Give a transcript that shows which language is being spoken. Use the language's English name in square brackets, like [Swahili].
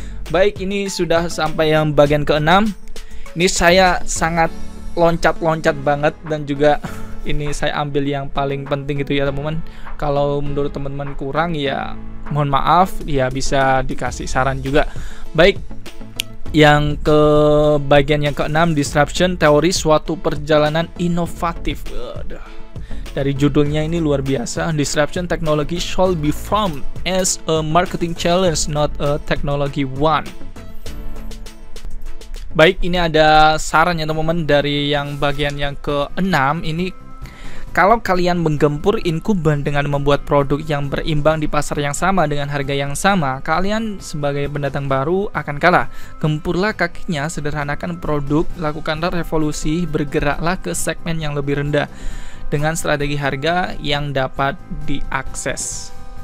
[Indonesian] Baik, ini sudah sampai yang bagian ke-6. Ini saya sangat loncat-loncat banget, dan juga ini saya ambil yang paling penting gitu ya teman-teman. Kalau menurut teman-teman kurang ya mohon maaf, ya bisa dikasih saran juga. Baik, yang ke bagian yang ke-6, disruption, teori suatu perjalanan inovatif. Dari judulnya ini luar biasa. [English] Disruption technology shall be framed as a marketing challenge, not a technology one. [Indonesian] Baik, ini ada sarannya teman-teman dari yang bagian yang ke-6 ini. Kalau kalian menggempur incumbent dengan membuat produk yang berimbang di pasar yang sama dengan harga yang sama, kalian sebagai pendatang baru akan kalah. Gempurlah kakinya, sederhanakan produk, lakukanlah revolusi, bergeraklah ke segmen yang lebih rendah dengan strategi harga yang dapat diakses.